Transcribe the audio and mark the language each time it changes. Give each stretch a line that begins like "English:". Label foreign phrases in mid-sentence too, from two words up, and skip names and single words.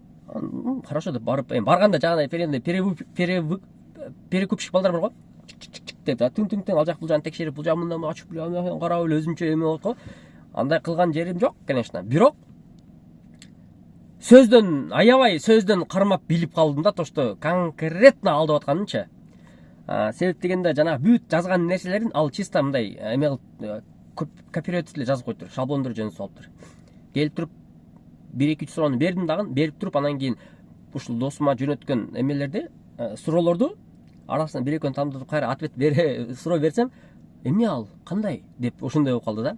Kyrgyz: Хорошо деп барып, барганда жагындай перекупщик балдар бар го. деп тың ал жак бул жагын текшерип бул жагы мындан ачып карап эле өзүмчө эме болот го. Андай кылган жерим жок, конечно. Бирок сөздөн аябай сөздөн кармап билип калдым да,
Russian: то что конкретно
Kyrgyz: алдап атканынчы. Себеп дегенде жанагы бүт жазган нерселерин ал чисто мындай эме копировать эле жазып коюптур, шаблондор жөнүп салыптыр. Келип туруп 1-2-3 суроону бердим дагы, берип туруп анан кийин ушул досума жөнөткөн эмелерди, суроолорду арасынан 1-2 тандырып кайра ответ суроо берсем, эмне ал, кандай деп ошондой болуп калды да.